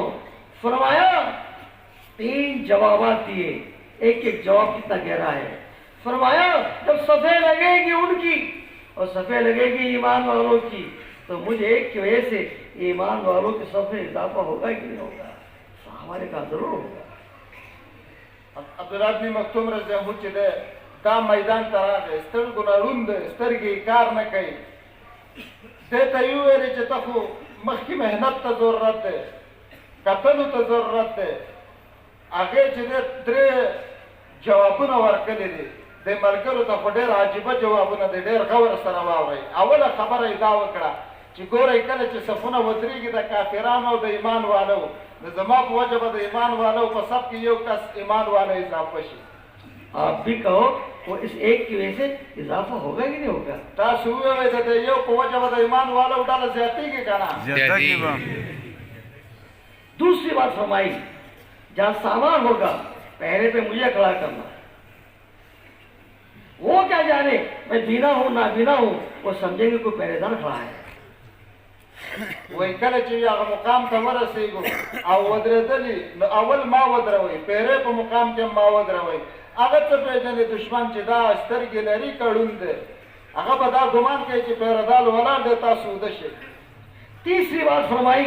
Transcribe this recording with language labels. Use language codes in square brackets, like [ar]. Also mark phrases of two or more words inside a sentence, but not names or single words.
[ur] فرمایا 3 جوابات دیے، ایک ایک جواب کتنا گہرا ہے. فرمایا جب صفحے لگے گی ان کی اور صفحے لگے گی ایمان والوں کی تو مجھے ایک کی وجہ سے ایمان والوں کے صفحے اضافہ ہوگا کہ نہیں ہوگا؟ ہمارے کا ضرور ہوگا. [ps] عبداللہ ابن مکتوم [ar] رضی اللہ عنہ [ps] چې دی دا میدان ته راغی، سترګو نه ړوند دی، سترګې کار نه کوي. دې ته یې وویلې چې ته خو مخکې محنت ته ضرورت دی، کتلو ته ضرورت دی. هغې چې دی 3 جوابونه ورکړي دي. د ملګرو ته خو ډېر عجیبه جوابونه دي، ډېر غور سره واورئ. اوله خبره یې دا وکړه چې ګورئ کله چې صفونه ودرېږي د کافرانو او د ایمان والو د زما په وجه به د ایمان والو په صف کې یو کس ایمان والا اضافه شي. [ur] آپ بھی کہو وہ اس ایک کی وجہ سے اضافہ ہوگا کہ نہیں ہوگا؟ [ps] تاسو ووایئ د یو په وجه به د ایمان والو ډله زیاتېږي که نه؟ [ur] دوسری بات فرمائی جہاں سامان ہوگا پہرے پہ مجھے کھڑا کرنا. وہ کیا جانے میں بینا ہوں نہ بینا ہوں، وہ سمجھیں گے کوئی پہرے دار کھڑا ہے. [ps] وای کله چې هغه مقام ته ورسېږو او ودرېدلي نو اول ما ودروئ پیرې په مقام کې ما ودروئ هغه څه پېژنې دشمن چې دا سترګې لري کړون دی هغه به دا ګمان کوي چې پیردال ولاړ دی تاسو وده شئ. [ur] تیسری بات فرمائی